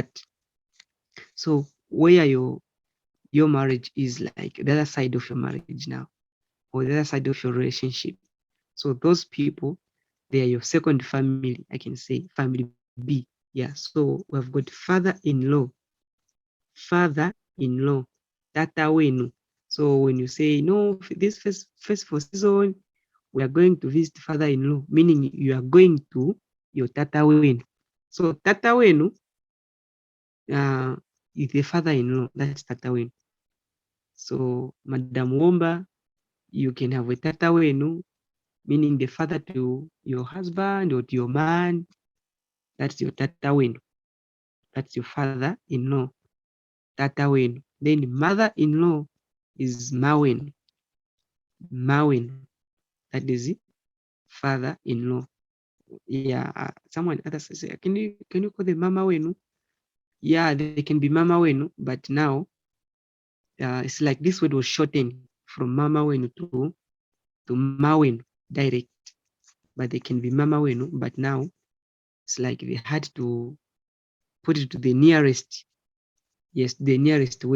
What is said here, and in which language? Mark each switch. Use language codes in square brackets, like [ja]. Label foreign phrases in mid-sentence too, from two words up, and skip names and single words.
[en] So where your marriage is, like the other side of your marriage now, or the other side of your relationship. So those people, they are your second family, I can say, family B. Yeah. So we have got father-in-law, [bem] tata wenu. [en] So when you say, no, this first for season, we are going to visit father-in-law, meaning you are going to your [bem] tata wenu. [en] So [bem] tata wenu [en] is the father-in-law, that's [bem] tata wenu. [en] So Madam Womba, you can have a [bem] tata wenu, [en] meaning the father to your husband or to your man. That's your [bem] tata wenu. [en] That's your father-in-law. [bem] Tata wenu. [en] Then mother-in-law is mawen. Mawen. That is father-in-law. Yeah, someone others say, can you call the [bem] mama wenu? [en] Yeah, they can be [bem] mama wenu, [en] but now it's like this word was shortened from [bem] mama wenu [en] to mawen direct, but they can be [bem] mama wenu, [en] but now it's like they had to put it to the nearest, yes, the nearest word.